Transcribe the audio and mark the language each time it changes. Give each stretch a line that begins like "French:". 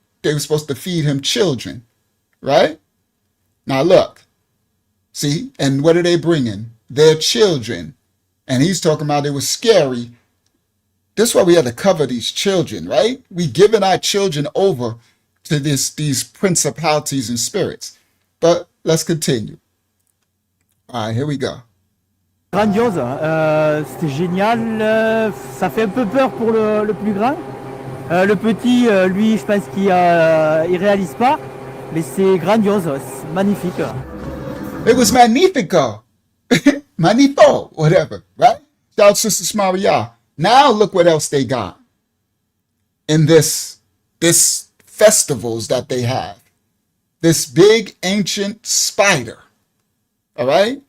English: They were supposed to feed him children, right? Now look, see, and what are they bringing? Their children. And he's talking about it was scary. This is why we had to cover these children, right? We giving our children over to these principalities and spirits. But let's continue. All right, here we go.
French: Grandiose, c'était génial. Ça fait un peu peur pour le plus grand. Le petit, lui, je pense qu'il réalise pas, mais c'est grandiose, c'est magnifique.
English: It was magnifico. Magnifico, whatever, right? Shout out Sister Smaria. Now look what else they got in this festivals that they have. This big ancient spider. All right?